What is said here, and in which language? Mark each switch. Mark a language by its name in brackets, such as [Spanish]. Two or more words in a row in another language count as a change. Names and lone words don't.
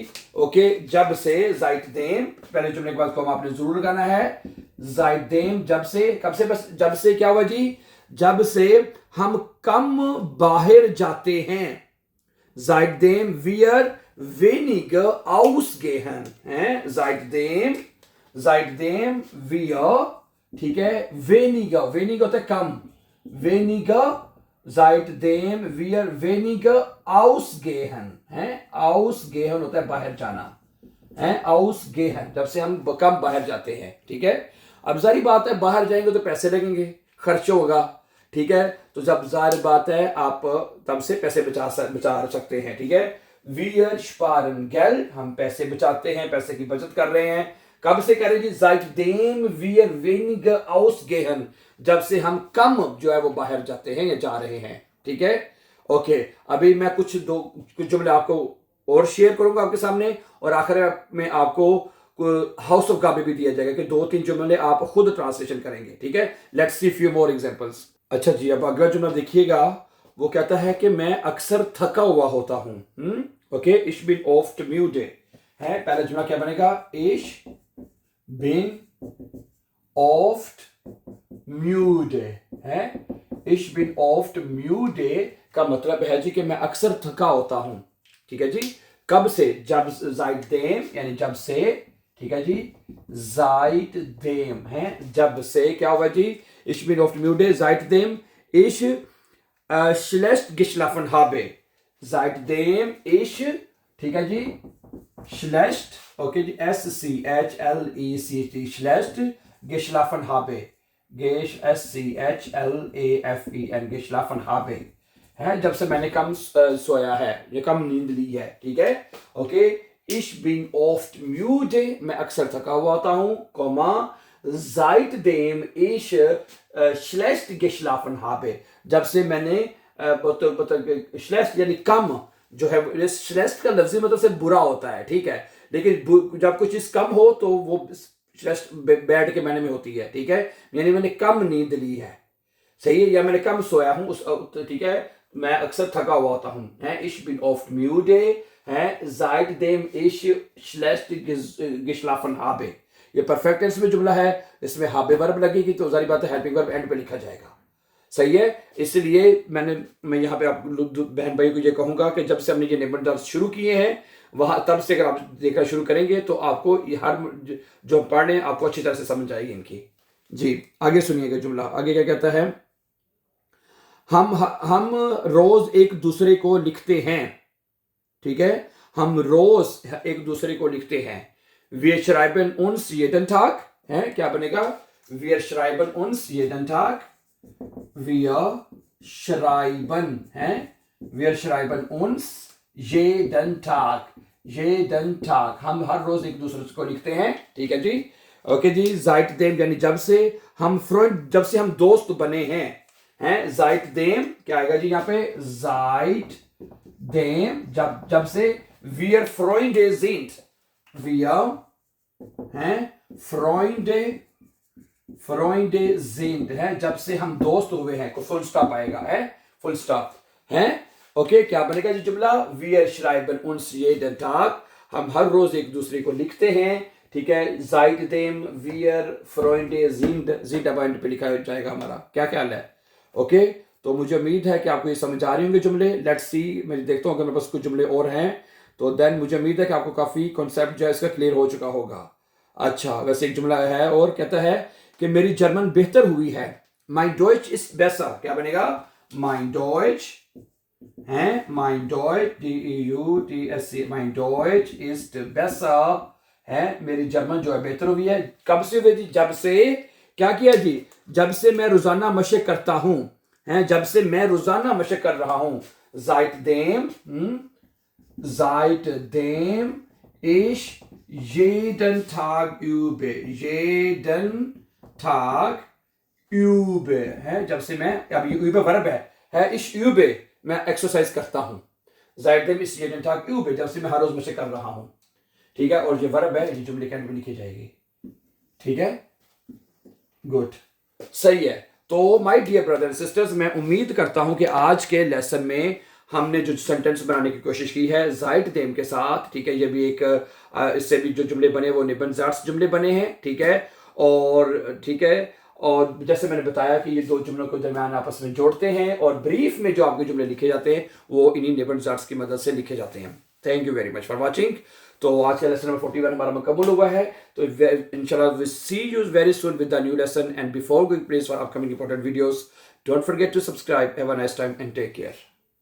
[Urdu] اوکے، جب سے، seitdem، پہلے جملے کے بعد کوما آپ نے ضرور لگانا ہے، seitdem، جب سے، کب سے، بس جب سے کیا ہوا جی، جب سے ہم کم باہر جاتے ہیں, [German] seitdem wir weniger ausgehen, हैं, seitdem wir, [Urdu] ٹھیک ہے، weniger ہوتا ہے کم, [German] weniger, seitdem wir weniger ausgehen, [Urdu] ہیں، ausgehen ہوتا ہے باہر جانا، ہیں، ausgehen، جب سے ہم کم باہر جاتے ہیں، ٹھیک ہے. اب جاری بات ہے، باہر جائیں گے تو پیسے لگیں گے، خرچ ہوگا، ٹھیک ہے، تو جب ظاہر بات ہے آپ تب سے پیسے بچا سکتے ہیں، ٹھیک ہے. [German] wir sparen Geld, [Urdu] ہم پیسے بچاتے ہیں، پیسے کی بچت کر رہے ہیں، کب سے کریں جی, [German] seitdem wir weniger ausgehen, [Urdu] جب سے ہم کم جو ہے وہ باہر جاتے ہیں یا جا رہے ہیں، ٹھیک ہے. اوکے، ابھی میں کچھ جملے آپ کو اور شیئر کروں گا آپ کے سامنے، اور آخر میں آپ کو ہاؤس آف کاپی بھی دیا جائے گا کہ 2-3 جملے آپ خود ٹرانسلیشن کریں گے، ٹھیک ہے. [English] Let's see few more examples. [Urdu] اچھا جی، اب اگلا جملہ دیکھیے گا، وہ کہتا ہے کہ میں اکثر تھکا ہوا ہوتا ہوں، اوکے, [German] ich bin oft müde, [Urdu] ہے، پہلا جملہ کیا بنے گا, [German] ich bin oft müde, [Urdu] ہے, [German] ich bin oft müde [Urdu] کا مطلب ہے جی کہ میں اکثر تھکا ہوتا ہوں، ٹھیک ہے جی. کب سے، جب، seitdem یعنی جب سے، ٹھیک ہے جی، seitdem، ہے، جب سے کیا ہوا جی, [German] ich bin oft müde, seitdem ich schlecht geschlafen habe, seitdem ich, [Urdu] ٹھیک ہے جی, schlecht, ओके जी, [German] SCHLECT, schlecht geschlafen habe, Geschlafen, geschlafen habe [Urdu] ہے، جب سے میں نے کم سویا ہے یا کم نیند لی ہے، ٹھیک ہے. اوکے, [German] ich bin oft müde, [Urdu] میں اکثر تھکا ہوا ہوتا ہوں، کوما [German] seitdem ich schlecht geschlafen habe, [Urdu] جب سے میں نے schlecht یعنی کم جو ہے، schlecht کا لفظی مطلب سے برا ہوتا ہے، ٹھیک ہے، لیکن جب کوئی چیز کم ہو تو وہ بیڈ کے معنی میں ہوتی ہے، ٹھیک ہے، یعنی میں نے کم نیند لی ہے، صحیح ہے، یا میں نے کم سویا ہوں اس، ٹھیک ہے، میں اکثر تھکا ہوا ہوتا ہوں، ہے, [German] ich bin oft müde, है, seitdem ich schlecht geschlafen habe, [Urdu] یہ [English] perfect tense [Urdu] میں جملہ ہے، اس میں habe ورب لگے گی تو جاری بات ہے [English] helping verb [Urdu] اینڈ پہ لکھا جائے گا، صحیح ہے. اس لیے میں یہاں پہ آپ بہن بھائی کو یہ کہوں گا کہ جب سے ہم نے یہ نبندھ شروع کیے ہیں وہاں تب سے اگر آپ دیکھنا شروع کریں گے تو آپ کو یہ ہر جو پڑھ رہے ہیں آپ کو اچھی طرح سے سمجھ آئے گی ان کی. جی آگے سنیے گا جملہ، آگے کیا کہتا ہے، ہم روز ایک دوسرے کو لکھتے ہیں، ٹھیک ہے، ہم روز ایک دوسرے کو لکھتے ہیں, [German] wir schreiben uns jeden Tag, [Urdu] ہے، کیا بنے گا, [German] wir schreiben uns jeden Tag, wir schreiben, है, wir schreiben uns jeden Tag, jeden Tag, [Urdu] ہم ہر روز ایک دوسرے کو لکھتے ہیں، ٹھیک ہے جی. اوکے جی، seitdem یعنی جب سے، ہم فرینڈ جب سے ہم دوست بنے ہیں، ہیں، seitdem کیا آئے گا جی یہاں پہ، seitdem جب سے, [German] wir Freunde sind, wir हैं Freunde sind, [Urdu] ہے، جب سے ہم دوست ہوئے ہیں، کو [English] full stop [Urdu] آئے گا، ہے, [English] full stop, [Urdu] ہے. اوکے، کیا بنے گا جی جملہ, [German] wir schreiben uns jeden Tag, [Urdu] ہم ہر روز ایک دوسرے کو لکھتے ہیں، ٹھیک ہے, [German] seitdem wir Freunde sind [Urdu] اب اینڈ پہ لکھا جائے گا ہمارا، کیا خیال ہے. اوکے، تو مجھے امید ہے کہ آپ کو یہ سمجھ آ رہے ہوں گے جملے, [English] let's see, [Urdu] میں دیکھتا ہوں اگر میرے پاس کچھ جملے اور ہیں تو دین مجھے امید ہے کہ آپ کو کافی کانسیپٹ جو ہے اس کا کلیئر ہو چکا ہوگا. اچھا، ویسے ایک جملہ ہے اور کہتا ہے کہ میری جرمن بہتر ہوئی ہے, [German] mein Deutsch ist besser, [Urdu] کیا بنے گا, [German] mein Deutsch, है, mein Deutsch, D-E-U-T-S-C, mein Deutsch ist besser, [Urdu] ہے، میری جرمن جو ہے بہتر ہوئی ہے، کب سے ہوئی تھی، جب سے، کیا کیا جی، جب سے میں روزانہ مشق کرتا ہوں، ہیں، جب سے میں روزانہ مشق کر رہا ہوں, [German] seitdem ich jeden Tag übe, jeden Tag übe, [Urdu] ہے، جب سے میں، اب یہ übe ورب ہے, [German] ich übe [Urdu] میں ایکسرسائز کرتا ہوں, [German] seitdem ich jeden Tag übe [Urdu] جب سے میں ہر روز مشق کر رہا ہوں، ٹھیک ہے، اور یہ ورب ہے، یہ جملے کے اندر لکھی جائے گی، ٹھیک ہے، گڈ، صحیح ہے. تو [English] my dear brother and sisters, [Urdu] میں امید کرتا ہوں کہ آج کے لیسن میں ہم نے جو سینٹینس بنانے کی کوشش کی ہے seitdem کے ساتھ، ٹھیک ہے، یہ بھی ایک اس سے بھی جو جملے بنے وہ نبندھ جملے بنے ہیں، ٹھیک ہے، اور ٹھیک ہے، اور جیسے میں نے بتایا کہ یہ دو جملوں کے درمیان آپس میں جوڑتے ہیں اور بریف میں جو آپ کے جملے لکھے جاتے ہیں وہ انہی نبندھ کی مدد سے لکھے جاتے ہیں. [English] Thank you very much for watching. [Urdu] تو آج کا لیسن نمبر 41 ہمارا مکمل ہوا ہے، تو ان شاء اللہ [English] we see you very soon with the new lesson, and before going please for upcoming important videos don't forget to subscribe. Have a nice time and take care.